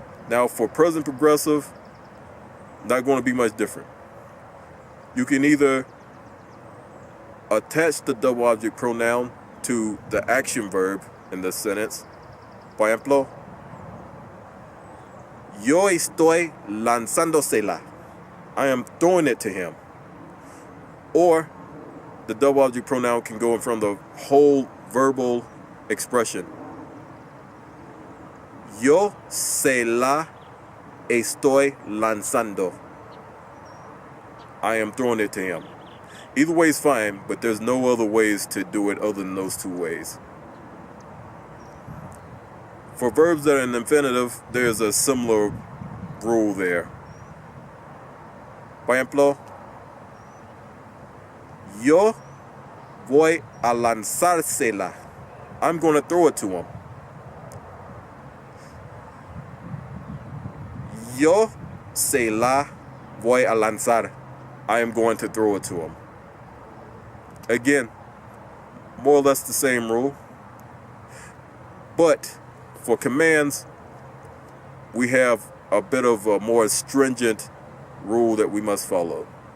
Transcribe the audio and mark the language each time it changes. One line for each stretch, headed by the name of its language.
English: Now for present progressive, not going to be much different. You can either attach the double object pronoun to the action verb in this sentence.
Spanish: Por ejemplo, yo estoy lanzándosela.
English: I am throwing it to him. Or the double object pronoun can go in front of the whole verbal expression.
Spanish: Yo se la estoy lanzando.
English: I am throwing it to him. Either way is fine, but there's no other ways to do it other than those two ways. For verbs that are in infinitive, there's a similar rule there.
Spanish: Por ejemplo, yo voy a lanzársela.
English: I'm going to throw it to him.
Spanish: Yo se la voy a lanzar.
English: I am going to throw it to him. Again, more or less the same rule. But for commands, we have a bit of a more stringent rule that we must follow.